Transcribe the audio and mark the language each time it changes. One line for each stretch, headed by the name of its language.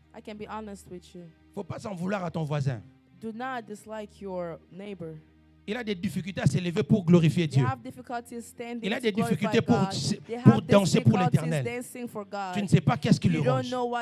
French: Il ne faut pas s'en vouloir à ton voisin.
English: Do not dislike your neighbor.
French: Il a des difficultés à s'élever pour glorifier Dieu. Il a des difficultés pour danser pour l'Éternel. Tu ne sais pas qu'est-ce qui le ronge.